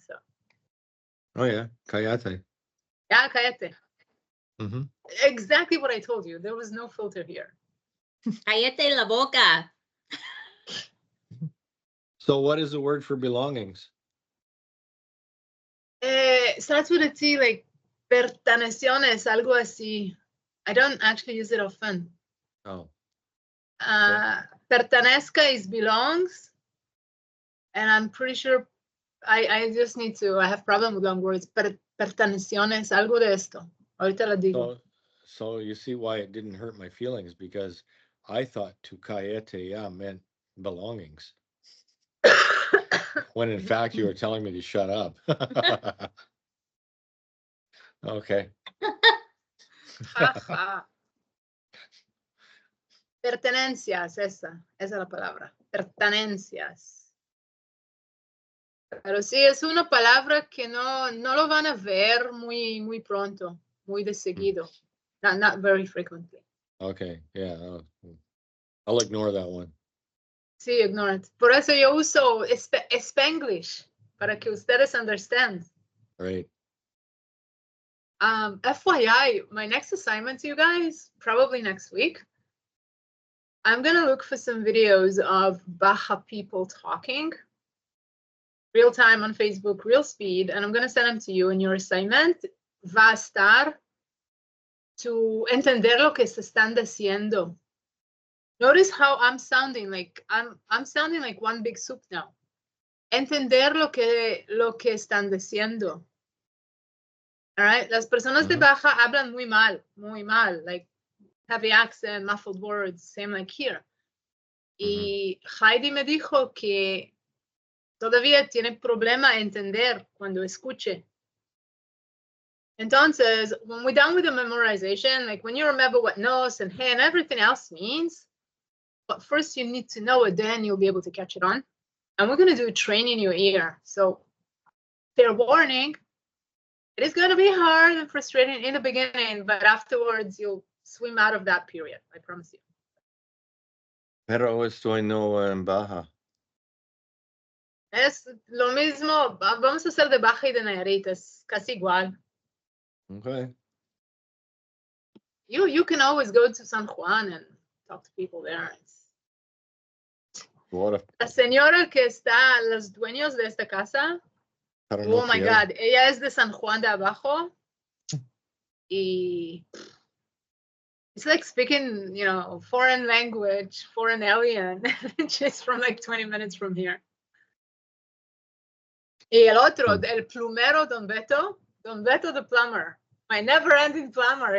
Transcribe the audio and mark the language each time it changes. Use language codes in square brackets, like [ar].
[en] So. Oh yeah, cállate. Yeah, cállate. Mm-hmm. Exactly what I told you. There was no filter here. [es] Cállate la boca. [en] So what is the word for belongings? Starts with a T, like perteneciones, [es] algo así. [en] I don't actually use it often. Oh. Pertenezca is belongs, and I'm pretty sure I just need to. I have problem with long words. [es] Perteneciones, algo de esto. Ahorita la digo. [en] So you see why it didn't hurt my feelings, because I thought [es] tu cállate ya [en] meant belongings. When in fact you were telling me to shut up. Okay. [es] Pertenencias, esa es la palabra. Pertenencias. Pero sí, es una palabra que no lo van a ver muy pronto, muy de seguido. [en] Not very frequently. Okay, yeah. I'll ignore that one. [es] Sí, [en] ignore it. [es] Por eso yo uso Spanglish, para que ustedes [en] understand. Right. FYI, my next assignment to you guys, probably next week, I'm going to look for some videos of Baja people talking, real time on Facebook, real speed, and I'm going to send them to you. And your assignment [es] va a estar [en] to [es] entender lo que se están diciendo. [en] Notice how I'm sounding like I'm sounding like one big soup now. [es] Entender lo que están diciendo. [en] All right, [es] las personas de Baja hablan muy mal, [en] like heavy accent, muffled words, same like here. [es] Y Heidi me dijo que todavía tiene problema entender cuando escuche. [en] Entonces, when we're done with the memorization, like when you remember what nos and he and everything else means, but first you need to know it, then you'll be able to catch it on. And we're going to do training your ear. So, fair warning, it is going to be hard and frustrating in the beginning, but afterwards you'll swim out of that period, I promise you. [es] Pero estoy no en Baja. Es lo mismo, vamos a hacer de Baja y de Nayarit, es casi igual. [en] Okay. You can always go to San Juan and talk to people there. What [es] La señora que está, los dueños de esta casa, [en] I don't know oh if my she God, [es] ella es de San Juan de Abajo. Y [en] it's like speaking, you know, foreign language, foreign alien, just from like 20 minutes from here. [es] Y el otro, el plumero, Don Beto [en] the plumber, my never-ending plumber.